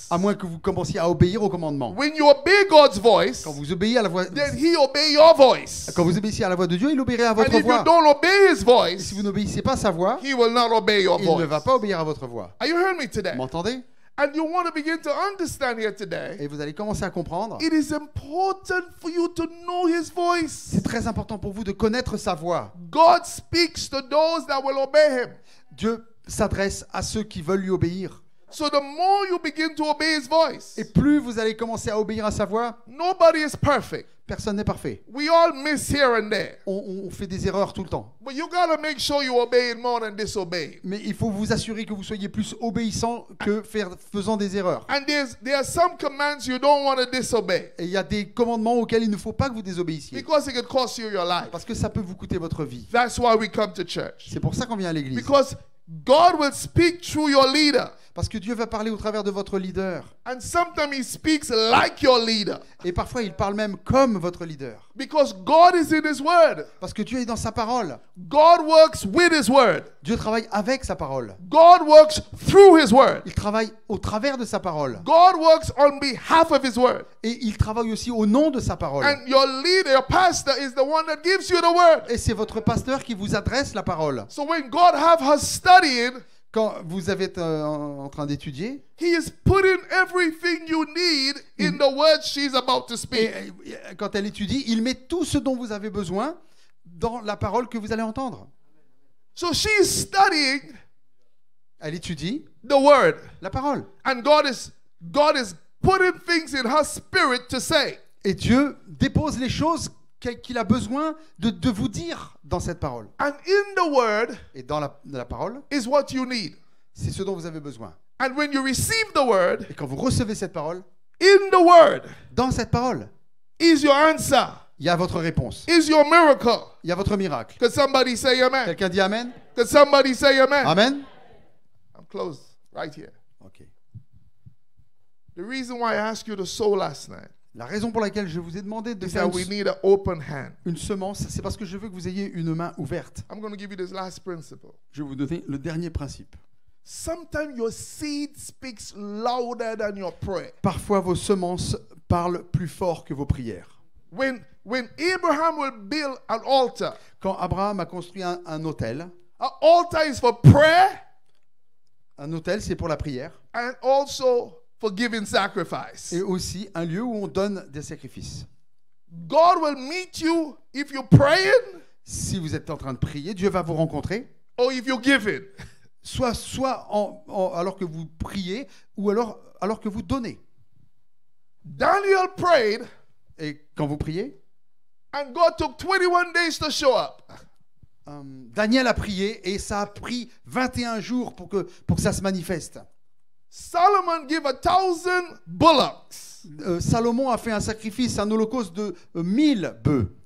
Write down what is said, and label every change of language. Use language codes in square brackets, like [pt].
[fr] à moins que vous commenciez à obéir au commandement. [en] When you obey God's voice, [fr] Quand vous obéissez à la voix, [en] then He obey your voice. [fr] quand vous obéissez à la voix de Dieu, il obéira à [en] And [fr] votre [en] if you [fr] voix. [en] don't obey His [fr] Et [en] voice, [fr] si vous n'obéissez pas à sa voix, [en] He will not obey your [fr] il ne [en] voice. [fr] va pas obéir à votre voix. [en] Are you hearing me today? [fr] Vous m'entendez? [en] And you want to begin to understand here today, [fr] Et vous allez commencer à comprendre. [en] it is important for you to know His voice. [fr] C'est très important pour vous de connaître sa voix. [en] God speaks to those that will obey Him. [fr] Dieu s'adresse à ceux qui veulent lui obéir. [en] So the more you begin to obey His voice, [fr] Et plus vous allez commencer à obéir à sa voix, [en] nobody is perfect. [fr] personne n'est parfait. [en] We all miss here and there. [fr] On fait des erreurs tout le temps. [en] But you got to make sure you obey it more than disobey. [fr] Mais il faut vous assurer que vous soyez plus obéissant que faisant des erreurs. [en] And there are some commands you don't want to disobey [fr] Et il y a des commandements auxquels il ne faut pas que vous désobéissiez. [en] because it could cost you your life. [fr] Parce que ça peut vous coûter votre vie. [en] That's why we come to church. [fr] C'est pour ça qu'on vient à l'église. [en] Because God will speak through your leader. [fr] Parce que Dieu va parler au travers de votre leader. [en] And sometimes He speaks like your leader. [fr] Et parfois, il parle même comme votre leader. [en] Because God is in His word. [fr] Parce que Dieu est dans sa parole. [en] God works with His word. [fr] Dieu travaille avec sa parole. [en] God works through His word. [fr] Il travaille au travers de sa parole. [en] God works on behalf of His word. [fr] Et il travaille aussi au nom de sa parole. [en] And your leader, your pastor, is the one that gives you the word. [fr] Et c'est votre pasteur qui vous adresse la parole. [en] So when God have us studying, [fr] Quand vous êtes en train d'étudier, [en] He is putting everything you need in the words she's about to speak. [fr] et quand elle étudie, il met tout ce dont vous avez besoin dans la parole que vous allez entendre. [en] So she's studying [fr] Elle étudie [en] the word. [fr] la parole. [en] And God is putting things in her spirit to say. [fr] Et Dieu dépose les choses qu'il a besoin de vous dire dans cette parole. [en] And in the word [fr] Et dans la parole, [en] is what you need. [fr] c'est ce dont vous avez besoin. [en] And when you receive the word, [fr] Et quand vous recevez cette parole, [en] in the word [fr] dans cette parole, [en] is your answer, [fr] il y a votre réponse. [en] is your miracle. [fr] Il y a votre miracle. [en] Could somebody say amen? [fr] Quelqu'un dit Amen? [en] Could somebody say amen? [fr] Amen? [en] I'm close right here. [fr] Ok. [en] The reason why I asked you to sow last night [fr] La raison pour laquelle je vous ai demandé de [en] is [fr] faire [en] that we need an open hand. [fr] une semence, c'est parce que je veux que vous ayez une main ouverte. [en] I'm going to give you this last principle. [fr] Je vais vous donner le dernier principe. [en] Sometimes your seed speaks louder than your prayer. [fr] Parfois, vos semences parlent plus fort que vos prières. [en] When Abraham will build an altar, [fr] Quand Abraham a construit un autel, [en] an altar is for prayer [fr] un autel, c'est pour la prière, [en] and also for giving sacrifice. [fr] et aussi un lieu où on donne des sacrifices. [en] God will meet you if you're praying [fr] Si vous êtes en train de prier, Dieu va vous rencontrer, [en] or if you're giving. [fr] soit alors que vous priez, ou alors que vous donnez. [en] Daniel prayed [fr] Et quand vous priez, [en] and God took 21 days to show up. [fr] Daniel a prié et ça a pris 21 jours pour que ça se manifeste. [en] Solomon gave 1,000 bullocks [fr] Salomon a fait un sacrifice, un holocauste de 1000 bœufs.